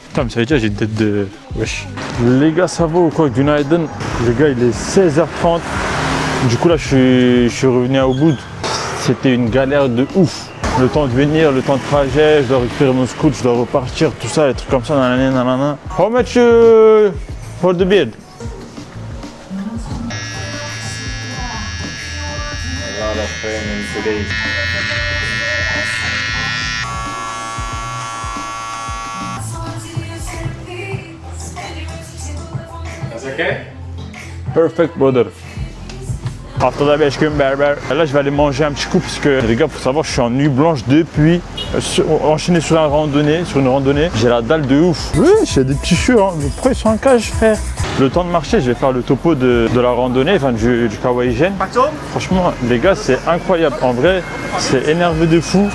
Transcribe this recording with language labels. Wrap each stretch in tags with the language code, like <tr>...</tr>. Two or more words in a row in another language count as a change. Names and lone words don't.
<fr>Putain, mais ça veut dire j'ai une tête de... Wesh. Les gars, ça va ou quoi? Günaydın. Les gars, il est 16h30. Du coup là, je suis revenu à Ubud. C'était une galère de ouf. Le temps de venir, le temps de trajet, je dois récupérer mon scoot, je dois repartir, tout ça, des trucs comme ça, nanana.</fr> <en>How much for the beard? That's okay? Perfect, brother.</en> <tr>Haftada 5 gün berber.</tr> <fr>Là, je vais aller manger un petit coup parce que les gars, faut savoir, je suis en nuit blanche depuis. Enchaîné sur une randonnée. J'ai la dalle de ouf. Oui, j'ai des petits cheveux. Hein. Pourquoi ils sont en cage, frère? Le temps de marcher, je vais faire le topo de la randonnée, enfin du Kawaii Gen. Franchement, les gars, c'est incroyable. En vrai, c'est énervé de fou.</fr>